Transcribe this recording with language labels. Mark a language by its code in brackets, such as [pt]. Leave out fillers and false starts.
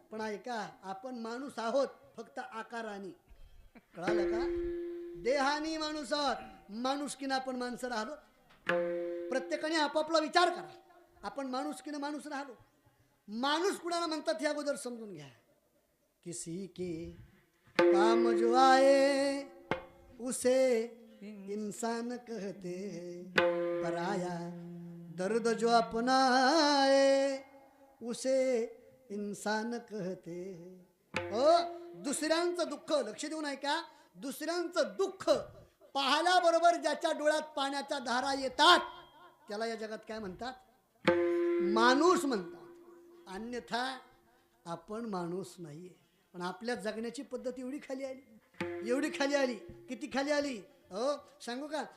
[mr] पण ऐका, आपण माणूस आहोत फक्त आकाराने. कळालं का? देहानी माणूस आहोत, माणुसकीनं आपण माणसं राहिलो. प्रत्येकाने आपापला विचार करा. आपण माणुसकीनं माणूस राहिलो. माणूस कुणाला म्हणतात हे अगोदर समजून घ्या. [hi] किसी के काम जो आए उसे इंसान कहते हैं, पराया दर्द जो अपनाए उसे इंसान कहते हैं. [mr] दुसऱ्यांचं दुःख, लक्ष देऊन ऐका, दुसऱ्यांचं दुःख पाहल्याबरोबर ज्याच्या डोळ्यात पाण्याच्या धारा येतात त्याला या जगात काय म्हणतात? माणूस म्हणतात. अन्यथा आपण माणूस नाहीये. पण आपल्या जगण्याची पद्धत एवढी खाली आली, एवढी खाली आली. किती खाली आली? सांगू का?